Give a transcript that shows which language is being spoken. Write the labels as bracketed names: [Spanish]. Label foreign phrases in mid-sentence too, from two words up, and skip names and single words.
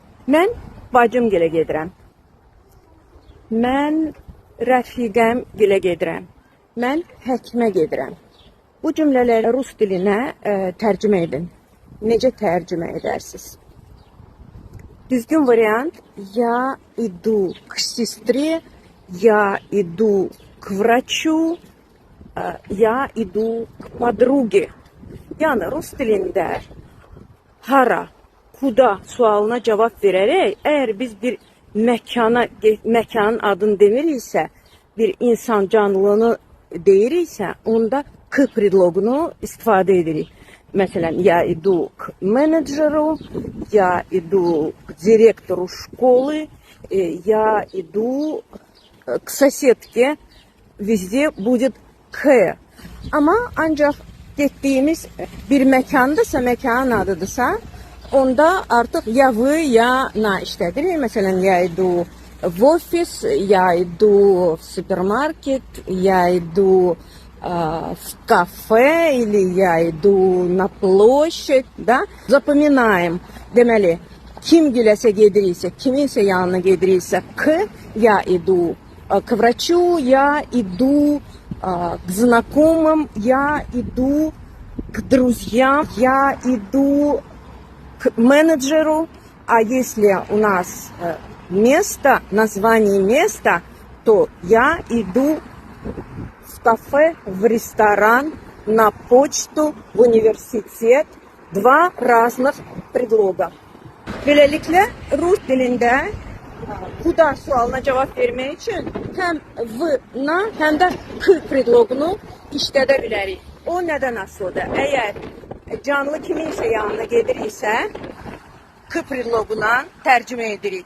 [Azerbaijani] Mən bacım gilə gedirəm. Mən rəfiqəm gilə gedirəm. Mən həkimə gedirəm. Bu cümlələri rus dilinə tərcümə edin. Necə tərcümə edərsiniz? Düzgün variant: [Russian] я иду к сестре, я иду к врачу, я иду к подруге. [Azerbaijani] Yəni rus dilində hara, kuda sualına cavab verərək, əgər biz bir məkanın adını demiriksə, bir insan canlılığını deyiriksə, onda k predlogunu istifadə edirik. Məsələn, [Russian] я иду к менеджеру, я иду к директору школы, я иду к соседке. Везде будет к. [Azerbaijani] Ama ancaq getdiyimiz bir məkandırsa, məkanın adıdırsa, onda artıq ya вы, ya na işlədirik. Məsələn, [Russian] я иду в офис, я иду в супермаркет, я иду в кафе или я иду на площадь, да? Запоминаем. [Azerbaijani] Deməli, kim giləsə gediriksə, kiminsə yanına gediriksə, [Russian] к, я иду к врачу, я иду к знакомым, я иду к друзьям, я иду к менеджеру. А если у нас место, название места, то я иду в кафе, в ресторан, на почту, в университет. Два разных предлога. [Azerbaijani] Beləliklə, rus dilində kuda sualına cavab vermək üçün həm v-na, həm də k predlogunu işlədə bilərik. O nədən asılıdır? Əgər canlı kiminsə yanına gediriksə, k predloguna tərcümə edirik.